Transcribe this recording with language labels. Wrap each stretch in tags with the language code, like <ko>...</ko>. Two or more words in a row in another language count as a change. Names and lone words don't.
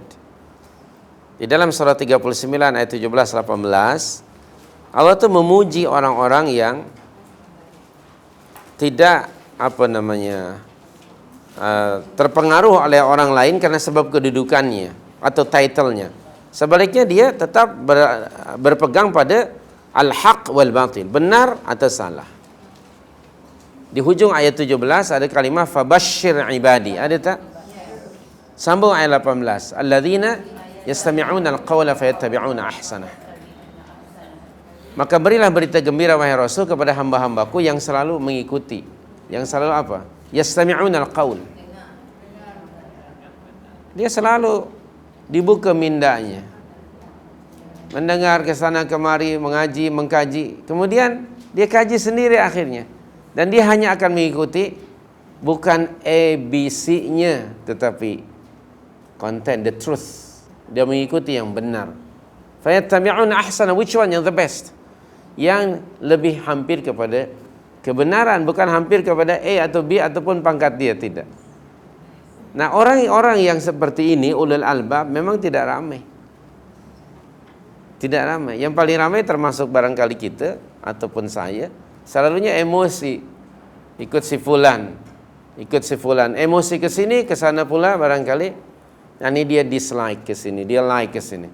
<ms>Di dalam surah 39 ayat 17 18 Allah tu memuji orang-orang yang tidak terpengaruh oleh orang lain karena sebab kedudukannya atau titlenya. Sebaliknya dia tetap berpegang pada</ms> <ar>الحق والباطل,</ar> <ms>benar atau salah. Di hujung ayat 17 ada kalimah</ms> <ar>فبشر عباد.</ar> <ms>Ada tak? Sambung ayat 18.</ms> <ar>الذين يستمعون القول فيتبعون أحسنه.</ar> <ms>Maka berilah berita gembira wahai Rasul kepada hamba-hambaku yang selalu mengikuti. Yang selalu apa?</ms> <ar>يستمعون القول.</ar> <ms>Dia selalu dibuka mindanya, mendengar ke sana kemari, mengaji, mengkaji. Kemudian dia kaji sendiri akhirnya. Dan dia hanya akan mengikuti bukan ABC-nya, tetapi</ms> <en>content, the truth.</en> <ms>Dia mengikuti yang benar.</ms> <ar>فيتبعون أحسنه,</ar> <en>which one yang the best?</en> <ms>Yang lebih hampir kepada kebenaran, bukan hampir kepada A atau B ataupun pangkat dia, tidak. Nah, orang-orang yang seperti ini,</ms> <ar>أولو الألباب,</ar> <ms>memang tidak ramai. Tidak ramai. Yang paling ramai termasuk barangkali kita ataupun saya, selalunya emosi. Ikut si fulan. Emosi ke sini, ke sana pula barangkali. Ini dia dislike ke sini, dia like ke sini.</ms>